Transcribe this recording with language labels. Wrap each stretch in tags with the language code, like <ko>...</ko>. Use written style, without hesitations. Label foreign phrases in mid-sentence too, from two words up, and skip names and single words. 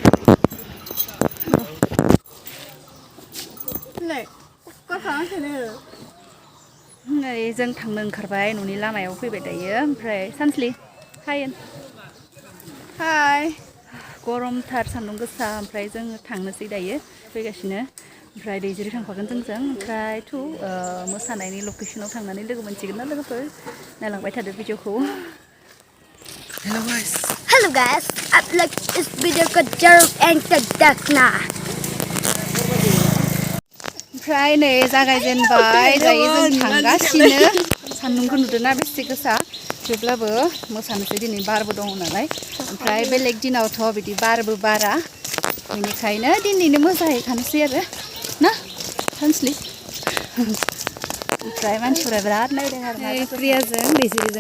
<brx>नै जों थांनो ओंखारबाय न'नि लामायाव फैबाय दायो ओमफ्राय सानस्लि हाय गरमथार सान्दुं गोसा ओमफ्राय जों थांनोसै दायो फैगासिनो ओमफ्राय दैजिरि थांफागोन जोंजों ओमफ्राय मोसानायनि लकेसनाव थांनानै लोगो मोनसिगोन ना लोगोफोर नायलांबाय थादो भिडिअखौ</brx> <en>Hello guys, I'd like this video to jngha</en> <brx>ओमफ्राय नै जागायजेनबाय दायो जों थांगासिनो सान्दुंखौ नुदोंना बेसे गोसा थेवब्लाबो मोसानोसै दिनै बारबो दङ नालाय ओमफ्राय बेलेग दिनावथ' बिदि बारबो बारा बेनिखायनो दिनैनो मोसाहैखानोसै आरो ना सानस्लि ओमफ्राय मानसिफोरा बिराद नायदों आरो प्रियाजों दैजिरिजों</brx>